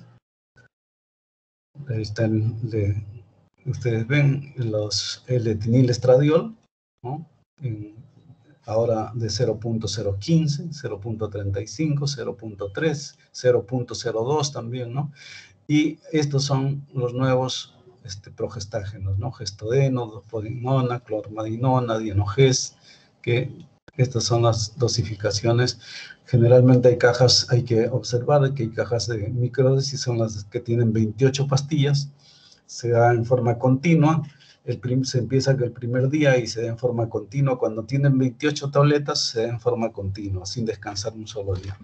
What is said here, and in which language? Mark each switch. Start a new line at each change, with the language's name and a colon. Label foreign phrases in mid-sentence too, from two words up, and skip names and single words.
Spanish: Ahí están, ustedes ven el etinilestradiol, ¿no? Ahora de 0.015, 0.35, 0.3, 0.02 también, ¿no? Y estos son los nuevos progestágenos, ¿no? Gestodeno, dopodinona, clormadinona, dienogest, que estas son las dosificaciones. Generalmente hay que observar que hay cajas de microdosis, son las que tienen 28 pastillas, se da en forma continua, se empieza el primer día y se da en forma continua. Cuando tienen 28 tabletas, se da en forma continua, sin descansar un solo día.